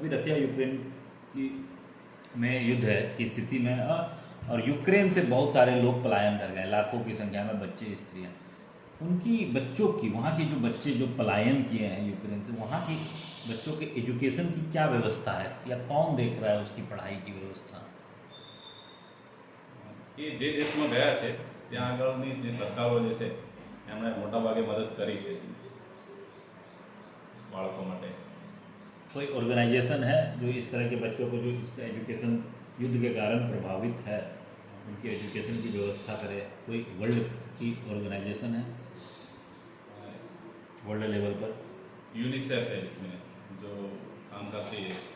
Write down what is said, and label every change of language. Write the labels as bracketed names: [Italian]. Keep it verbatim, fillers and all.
[Hindi] अभी Russia Ukraine की में युद्ध है की स्थिति में हाँ, और यूक्रेन से बहुत सारे लोग पलायन कर गए, लाखों की संख्या में बच्चे स्त्रियाँ, उनकी बच्चों की वहाँ के जो बच्चे जो पलायन किए हैं यूक्रेन से, वहाँ की बच्चों के एजुकेशन की क्या व्यवस्था है, या कौन देख रहा है उसकी पढ़ाई की व्यवस्था? [Gujarati] એ જે દેશમાં ગયા છે ત્યાં આગળની જે સરકારો જે છે એમણે મોટાભાગે મદદ કરી છે બાળકો માટે. [Hindi] कोई ऑर्गेनाइजेशन है जो इस तरह के बच्चों को जो इसका एजुकेशन युद्ध के कारण प्रभावित है उनकी एजुकेशन की व्यवस्था करे? कोई वर्ल्ड की ऑर्गेनाइजेशन है वर्ल्ड लेवल पर, यूनिसेफ है इसमें जो काम करती है।